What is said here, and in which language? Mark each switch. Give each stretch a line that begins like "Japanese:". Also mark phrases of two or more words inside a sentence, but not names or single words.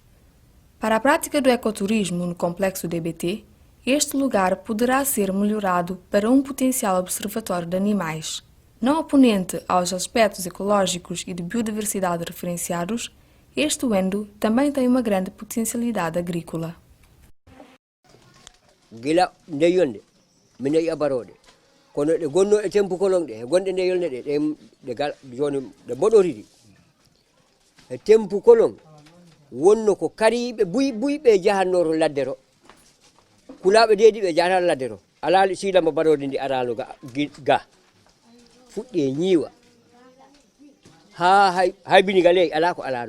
Portuguese: Para a prática do ecoturismo no complexo DBT, este lugar poderá ser melhorado para um potencial observatório de animais. Não oponente aos aspectos ecológicos e de biodiversidade referenciados, este Wendo também tem uma grande potencialidade agrícola.
Fula: Gila ndeyonde mine yabarode kono de gonno e tempo kolongde gonde ndeyonde de gal joni de bodoridi e tempo kolong wonno ko kariɓe buyɓe jahannoro laddero kulaɓe dediɓe jahata laddero alali silama barode ndi arano ga fuɗɗi e ñiiwa ha haybini ga ley ala ko alano